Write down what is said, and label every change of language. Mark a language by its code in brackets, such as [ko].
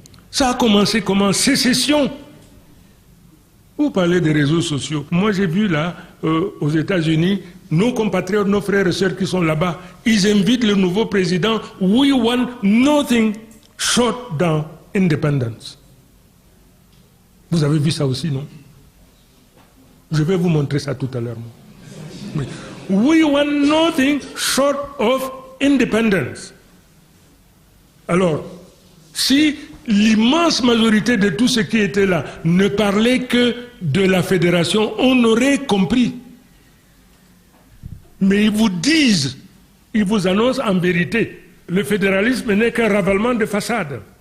[fr] Ça a commencé comment? Sécession. Vous parlez des réseaux sociaux. Moi j'ai vu là, aux États-Unis, nos compatriotes, nos frères et sœurs qui sont là-bas, ils invitent le nouveau président. [en] We want nothing short than independence. [fr] Vous avez vu ça aussi, non? Je vais vous montrer ça tout à l'heure. [en] We want nothing short of independence. [fr] Alors, si l'immense majorité de tous ceux qui étaient là ne parlaient que de la fédération, on aurait compris. Mais ils vous disent, ils vous annoncent en vérité, le fédéralisme n'est qu'un ravalement de façade.